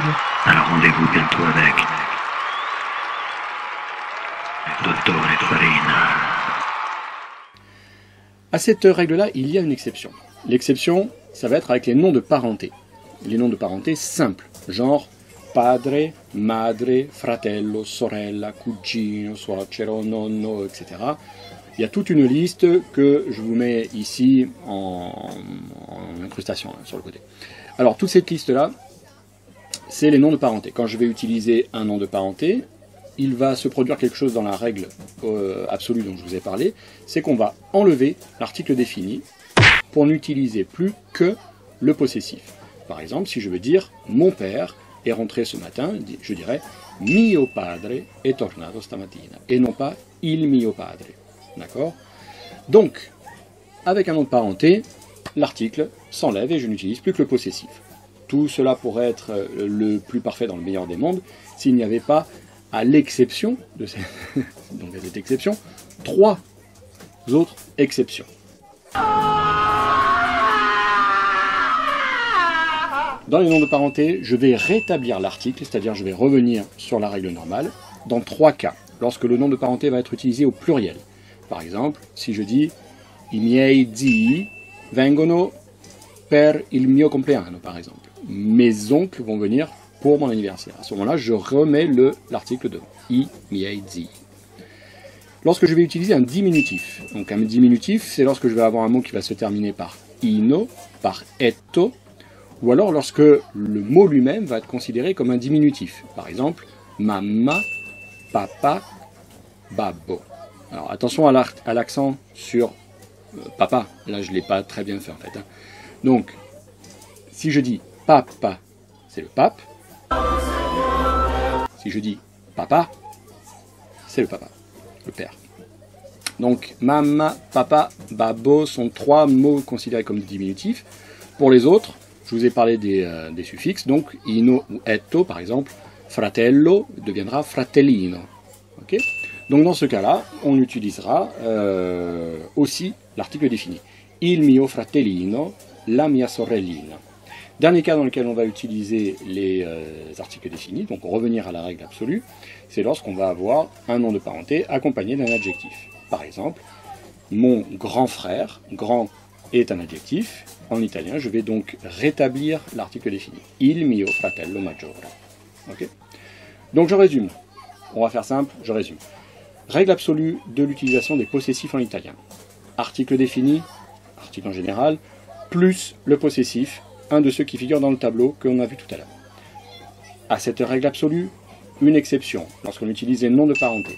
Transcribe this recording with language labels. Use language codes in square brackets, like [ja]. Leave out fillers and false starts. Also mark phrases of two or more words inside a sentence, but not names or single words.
[fr] Alors rendez-vous bientôt avec Dottore Farina. À cette règle-là, il y a une exception. L'exception, ça va être avec les noms de parenté. Les noms de parenté simples, genre [it] padre, madre, fratello, sorella, cugino, suocero, nonno, [fr] etc. Il y a toute une liste que je vous mets ici en incrustation là, sur le côté. Alors toute cette liste-là, c'est les noms de parenté. Quand je vais utiliser un nom de parenté, il va se produire quelque chose dans la règle absolue dont je vous ai parlé, c'est qu'on va enlever l'article défini pour n'utiliser plus que le possessif. Par exemple, si je veux dire « mon père est rentré ce matin », je dirais « [it] mio padre è tornato stamattina [fr] » et non pas « [it] il mio padre ». [fr] D'accord? Donc, avec un nom de parenté, l'article s'enlève et je n'utilise plus que le possessif. Tout cela pourrait être le plus parfait dans le meilleur des mondes s'il n'y avait pas, à l'exception de donc à cette exception, 3 autres exceptions. Dans les noms de parenté, je vais rétablir l'article, c'est-à-dire je vais revenir sur la règle normale, dans 3 cas, lorsque le nom de parenté va être utilisé au pluriel. Par exemple, si je dis [it] « I miei zii vengono per il mio compleanno », [fr] par exemple. Mes oncles vont venir pour mon anniversaire. À ce moment-là, je remets l'article devant. [it] I miei zii. [fr] Lorsque je vais utiliser un diminutif, donc un diminutif, c'est lorsque je vais avoir un mot qui va se terminer par ino, par etto, ou alors lorsque le mot lui-même va être considéré comme un diminutif. Par exemple, [it] mamma, papa, babbo. [fr] Alors attention à l'accent sur papa, là je ne l'ai pas très bien fait en fait. Donc, si je dis papa, c'est le pape. Si je dis papa, c'est le papa, le père. Donc, [it] mamma, papa, babbo [fr] sont 3 mots considérés comme diminutifs. Pour les autres, je vous ai parlé des suffixes, donc ino ou etto, par exemple, fratello deviendra fratellino. Okay? Donc dans ce cas-là, on utilisera aussi l'article défini. [it] Il mio fratellino, la mia sorellina. [fr] Dernier cas dans lequel on va utiliser les articles définis, donc revenir à la règle absolue, c'est lorsqu'on va avoir un nom de parenté accompagné d'un adjectif. Par exemple, mon grand frère, grand est un adjectif. En italien, je vais donc rétablir l'article défini. [it] Il mio fratello maggiore. [fr] Okay? Donc je résume. On va faire simple, je résume. Règle absolue de l'utilisation des possessifs en italien. Article défini, article en général, plus le possessif, un de ceux qui figurent dans le tableau que l'on a vu tout à l'heure. À cette règle absolue, une exception, lorsqu'on utilise les noms de parenté.